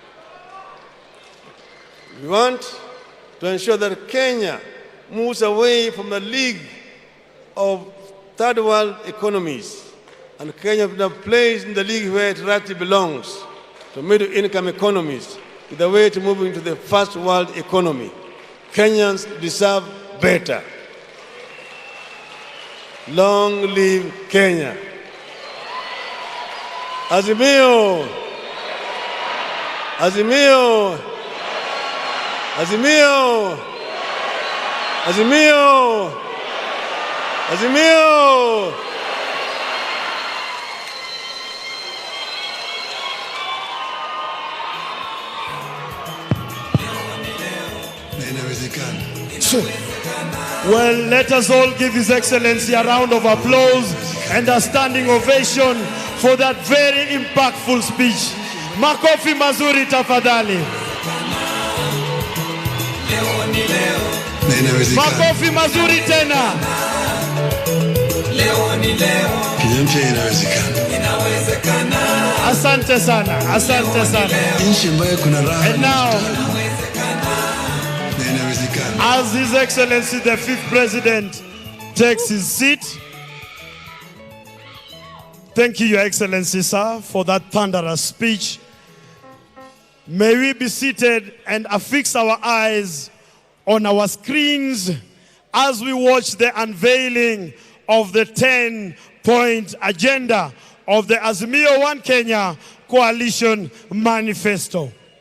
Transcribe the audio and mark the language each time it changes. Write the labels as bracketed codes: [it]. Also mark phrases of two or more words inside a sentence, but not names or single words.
[en] We want to ensure that Kenya moves away from the league of third world economies, and Kenya plays in the league where it rightly belongs, to middle income economies, with a way to move into the first world economy. Kenyans deserve better. Long live Kenya. Azimio! Azimio! Azimio! Azimio! Azimio! Well, let us all give His Excellency a round of applause and a standing ovation for that very impactful speech. [sw] Makofi mazuri tafadhali. Makofi mazuri tena. Asante sana, asante sana. [en] And now, as His Excellency the 5th President takes his seat, thank you, Your Excellency, sir, for that thunderous speech. May we be seated and affix our eyes on our screens as we watch the unveiling of the 10-point agenda of the Azimio One Kenya Coalition Manifesto.